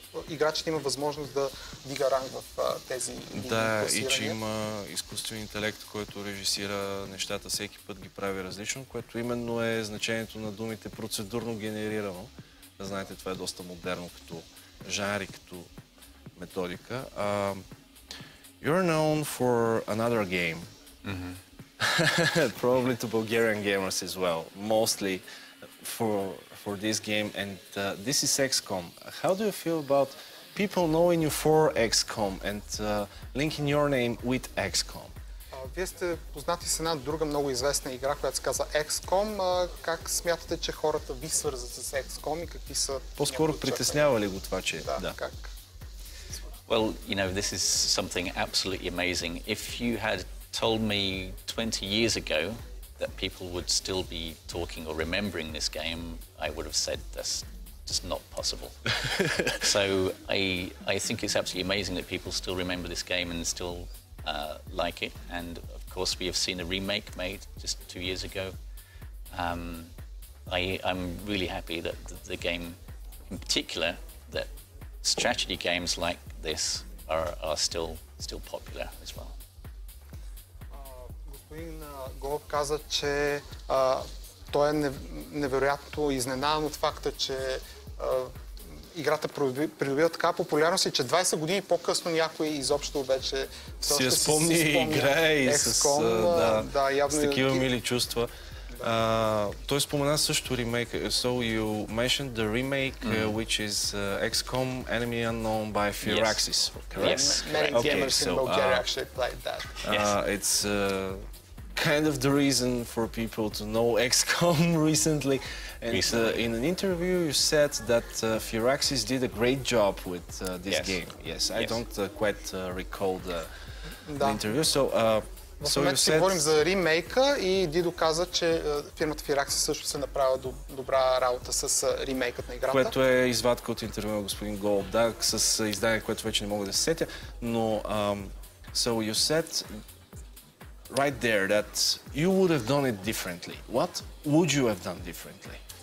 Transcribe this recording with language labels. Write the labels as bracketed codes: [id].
[bg] играчите има възможност да дига ранг в тези Да, и че има изкуствен интелект, който режисира нещата, всеки път ги прави различно, което именно е значението на думите процедурно генерирано. Знаете, това е доста модерно като жанр и като методика. [en] You're known for another game. Probably to Bulgarian gamers as well, mostly for this game, and this is XCOM. How do you feel about people knowing you for XCOM and linking your name with XCOM? [bg] Вие сте познати с една друга много известна игра, която се казва XCOM. Как смятате, че хората ви свързват с XCOM и какви са... По-скоро притеснява ли го това, че... Да, как? [en] Well, you know, this is something absolutely amazing. If you had told me 20 years ago that people would still be talking or remembering this game, I would have said that's just not possible. So I think it's absolutely amazing that people still remember this game and still like it. And of course, we have seen a remake made just 2 years ago. I'm really happy that the game, in particular, that strategy games like this are still popular as well. [bg] Господин Голоп каза, че той е невероятно изненадан от факта, че играта придобива така популярност и че 20 години по-късно някой изобщо вече си спомни и играе и с такива мили чувства. Той спомена също ремейк. [en] So you mentioned the remake, which is XCOM Enemy Unknown by Firaxis, correct? Yes. Many gamers in Bulgaria actually played that. It's kind of the reason for people to know XCOM recently. And in an interview you said that Firaxis did a great job with this game. Yes, I don't quite recall the interview. [bg] В момента си говорим за ремейка и Дидо каза, че фирмата Firaxis също се направила добра работа с ремейкът на играта. Което е извадка от интервю на господин Gollop, да, с издание, което вече не мога да се сетя. Но, [en] so you said right there that you would have done it differently. What would you have done differently?